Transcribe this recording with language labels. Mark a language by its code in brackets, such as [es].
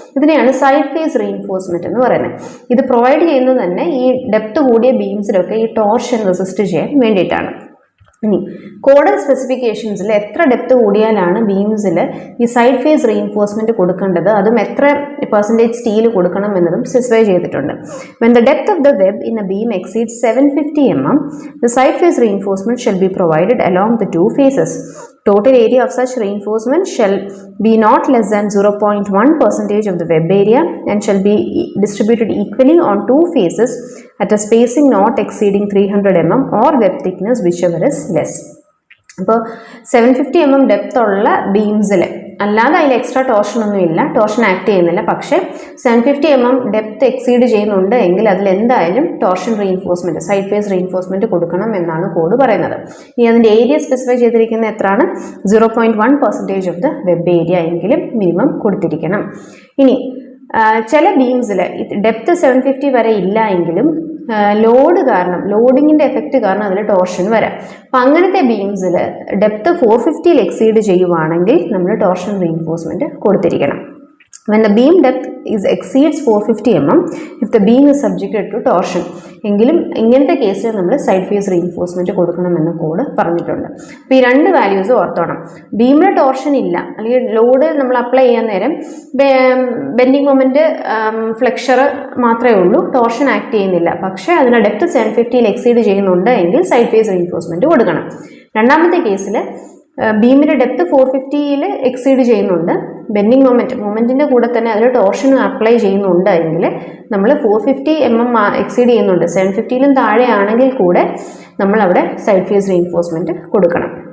[ml] ഇതിനെയാണ് side face reinforcement എന്ന് പറയുന്നത്. ഇത് പ്രൊവൈഡ് ചെയ്യുന്നത് തന്നെ ഈ ഡെപ്ത് കൂടിയ ബീംസിലൊക്കെ ഈ ടോർഷൻ റെസിസ്റ്റ് ചെയ്യാൻ വേണ്ടിയിട്ടാണ്. ഇനി കോഡൽ സ്പെസിഫിക്കേഷൻസിൽ എത്ര ഡെപ്ത് കൂടിയാലാണ് ബീംസിൽ ഈ സൈഡ് ഫേസ് റീഇൻഫോഴ്സ്മെൻറ്റ് കൊടുക്കേണ്ടത്, അതും എത്ര പെർസെൻറ്റേജ് സ്റ്റീൽ കൊടുക്കണം എന്നതും സ്പെസിഫൈ ചെയ്തിട്ടുണ്ട്. [en] When the depth of the web in a beam exceeds 750 mm, the side face reinforcement shall be provided along the two faces. Total area of such reinforcement shall be not less than 0.1% of the web area and shall be distributed equally on two faces at a spacing not exceeding 300 mm or web thickness whichever is less. [ml] അപ്പോൾ 750 mm depth ഉള്ള ബീംസിൽ അല്ലാതെ അതിൽ extra torsion ഒന്നും ഇല്ല, torsion act ചെയ്യുന്നില്ല. പക്ഷേ 750 mm depth exceed ചെയ്യുന്നുണ്ട് എങ്കിൽ അതിൽ എന്തായാലും torsion reinforcement, side face reinforcement കൊടുക്കണം എന്നാണ് കോഡ് പറയുന്നത്. ഇനി അതിൻ്റെ ഏരിയ സ്പെസിഫൈ ചെയ്തിരിക്കുന്നത് എത്രയാണ്? 0.1% [en] of the web area [ml] എങ്കിലും മിനിമം കൊടുത്തിരിക്കണം. ഇനി ചില ബീംസിൽ ഡെപ്ത് 750 വരെ ഇല്ല എങ്കിലും ലോഡ് കാരണം, ലോഡിങ്ങിൻ്റെ എഫക്റ്റ് കാരണം അതിൽ ടോർഷൻ വരാം. അപ്പം അങ്ങനത്തെ ബീംസിൽ ഡെപ്ത് 450 എക്സീഡ് ചെയ്യുവാണെങ്കിൽ നമ്മൾ torsion reinforcement കൊടുത്തിരിക്കണം. [en] When the beam depth exceeds 450 mm, if the beam is subjected to torsion, [ml] എങ്കിലും ഇങ്ങനത്തെ കേസിൽ നമ്മൾ സൈഡ് ഫേസ് റീഇൻഫോഴ്സ്മെൻറ്റ് കൊടുക്കണമെന്ന് കോഡ് പറഞ്ഞിട്ടുണ്ട്. അപ്പോൾ ഈ രണ്ട് വാല്യൂസ് ഓർത്തോണം. ബീമിൽ ടോർഷൻ ഇല്ല, അല്ലെങ്കിൽ ലോഡ് നമ്മൾ അപ്ലൈ ചെയ്യാൻ നേരം ബെൻഡിങ് മൊമെൻറ്റ് ഫ്ലെക്ചർ മാത്രമേ ഉള്ളൂ, ടോർഷൻ ആക്ട് ചെയ്യുന്നില്ല. പക്ഷേ അതിൻ്റെ ഡെപ്ത് 750 എക്സീഡ് ചെയ്യുന്നുണ്ട് എങ്കിൽ സൈഡ് ഫേസ് റീഇൻഫോഴ്സ്മെൻറ്റ് കൊടുക്കണം. രണ്ടാമത്തെ കേസിൽ ബീമിൻ്റെ ഡെപ്ത് 450 എക്സീഡ് ചെയ്യുന്നുണ്ട്, ബെൻഡിങ് മൊമെൻറ്റിൻ്റെ കൂടെ തന്നെ അതിൽ ടോർഷൻ അപ്ലൈ ചെയ്യുന്നുണ്ട് എങ്കിൽ നമ്മൾ 450 mm എക്സീഡ് ചെയ്യുന്നുണ്ട്, 750 താഴെ ആണെങ്കിൽ കൂടെ നമ്മളവിടെ സൈഡ് ഫേസ് റീഇൻഫോഴ്സ്മെൻറ്റ് കൊടുക്കണം.